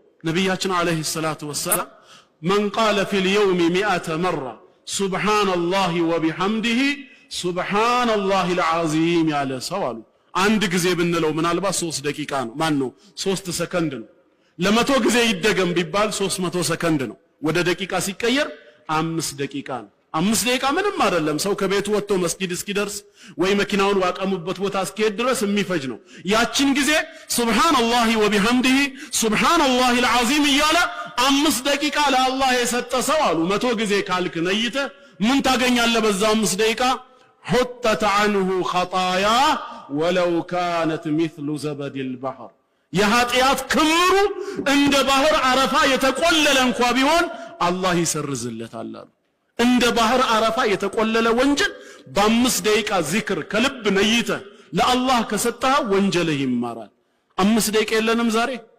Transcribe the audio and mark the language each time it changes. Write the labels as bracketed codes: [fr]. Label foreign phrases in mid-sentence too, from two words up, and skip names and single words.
[am] ነብያችን [ar] عليه الصلاة والسلام من قال في اليوم 100 مرة سبحان الله وبحمده سبحان الله العظيم [am] ያለ ሰው አሉ አንድ ጊዜ ብንለው ምናልባት 3 ደቂቃ ነው ማን ነው 3 ሰከንድ ነው ለመቶ ጊዜ ይደገም ቢባል 300 ሰከንድ ነው ወደ ደቂቃ ሲቀየር 5 ደቂቃ ነው 5 ደቂቃ ምንም አይደለም ሰው ከቤቱ ወጥቶ መስጊድ እስኪደርስ ወይ መኪናውን ዋቀሙበት ቦታ እስኪሄድ ድረስ የሚፈጅ ነው ያችን ጊዜ [ar] سبحان الله وبحمده سبحان الله العظيم [am] እያለ 5 ደቂቃ ለአላህ የሰጠ ሰው አሉ መቶ ጊዜ ካልክ ነይተ ምን ታገኛለህ በዛ 5 ደቂቃ [ar] حطت عنه خطايا ولو كانت مثل زبد البحر [am] የኃጢአት ክምሩ እንደ ባህር አረፋ የተቆለለ እንኳን ቢሆን አላህ ይሰርዝለታል አሉ እንደ ባህር አረፋ የተቆለለ ወንጀል በ5 ደቂቃ ዚክር ከልብ ነይተ ለአላህ ከሰጠህ ወንጀልህ ይማራል 5 ደቂቃ የለንም ዛሬ